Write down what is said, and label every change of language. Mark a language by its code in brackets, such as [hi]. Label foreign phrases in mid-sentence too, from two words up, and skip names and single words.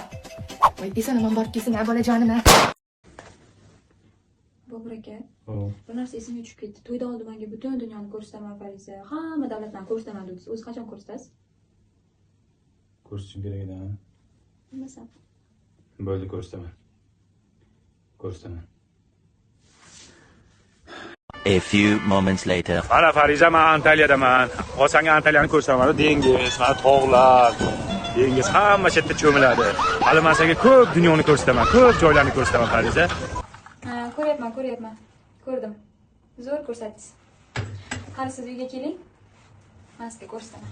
[uz] Voy, eson-omon borib kelsin, ha bolajonim ha. Bobur aka, bir narsa esimga tushib ketdi. To'yda oldimanga butun dunyoni ko'rsataman Fariza. Hamma davlatlarni ko'rsataman dedingiz. O'zi qachon ko'rsatasiz? Ko'rsatishim kerak edi. Nima? Bo'ldi, ko'rsataman. [en] A few moments later. [uz] Mana Fariza, men Antaliyadaman. Hozirga Antaliyani ko'rsataman. Dengiz, mana tog'lar, dengiz hamma chetda cho'miladi. Hali men senga ko'p dunyoni ko'rsataman, ko'p joylarni ko'rsataman Fariza. Ha, ko'ryapman. Ko'rdim. Zo'r ko'rsatdingiz. Qani siz uyga keling. Men sizga ko'rsataman.